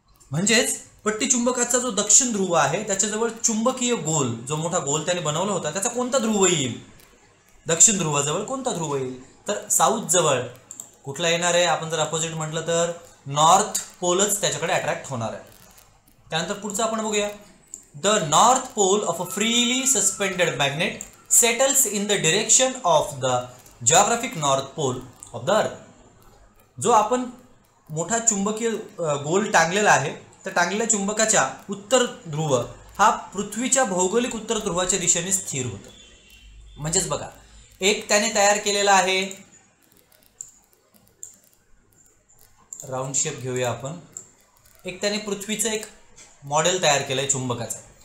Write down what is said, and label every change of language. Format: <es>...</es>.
<mr>म्हणजेच पट्टी चुंबकाचा जो दक्षिण ध्रुव आहे त्याच्याजवळ चुंबकीय गोल, जो मोठा गोल त्याने बनवला होता, त्याचा कोणता ध्रुव येईल? दक्षिण ध्रुवाजवळ कोणता ध्रुव येईल? तर साऊथ जवळ कुठला येणार आहे? आपण जर अपोजिट म्हटलं तर नॉर्थ पोलच त्याच्याकडे अट्रॅक्ट होणार आहे। त्यानंतर पुढचं आपण बघूया।</mr> <en>The north pole of a freely suspended magnet settles in the direction of the geographic north pole of the earth.</en> <mr>जो आपण मोठा चुंबकीय गोल टांगलेला आहे, तर टांगलेल्या चुंबकाच्या उत्तर ध्रुव हा पृथ्वीच्या भौगोलिक उत्तर ध्रुवाच्या दिशेने स्थिर होतं। म्हणजेच बघा, एक त्याने तयार केलेला आहे राऊंड शेप घेऊया आपण, एक त्याने पृथ्वीचं एक मॉडेल तयार केलंय चुंबकाचं।</mr>